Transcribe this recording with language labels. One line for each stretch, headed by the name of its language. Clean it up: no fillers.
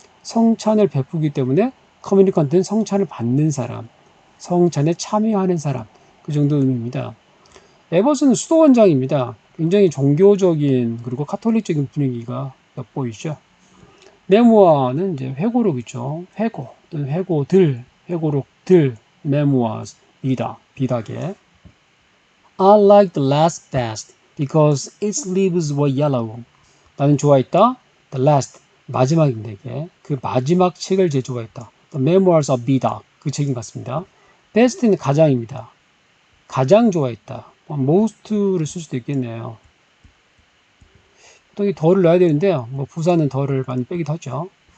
Korean: 성찬을 베푸기 때문에 커뮤니컨트는 성찬을 받는 사람, 성찬에 참여하는 사람, 그 정도 의미입니다. 에버스는 수도원장입니다. 굉장히 종교적인 그리고 카톨릭적인 분위기가 엿보이죠. 메모아는 이제 회고록이죠. 회고 또는 회고들, 회고록들, 메모아스, 비닥에.
English: I liked the last best because its leaves were yellow.
Korean: 나는 좋아했다.
English: The last,
Korean: 마지막인데 이게. 그 마지막 책을 제일 좋아했다. The Memoirs of 비닥, 그 책인 것 같습니다. best는 가장입니다. 가장 좋아했다. most를 쓸 수도 있겠네요. 보통 이 더를 넣어야 되는데요. 뭐 부사는 더를 많이 빼기도 하죠.